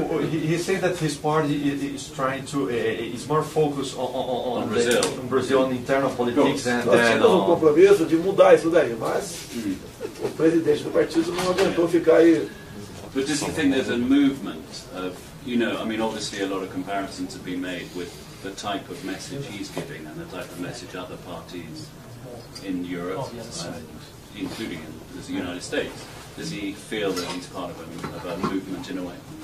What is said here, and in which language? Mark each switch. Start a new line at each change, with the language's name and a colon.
English: He said that his party is trying to is more focused on Brazil. Brazil, on internal politics, and
Portuguese: Nós
English: then
Portuguese: tínhamos um compromisso de mudar isso daí, mas o presidente do partido não aguentou ficar aí.
English: But does he think there's a movement of, you know, I mean, obviously a lot of comparisons have been made with the type of message he's giving and the type of message other parties in Europe, including in the United States. Does he feel that he's part of a movement in a way?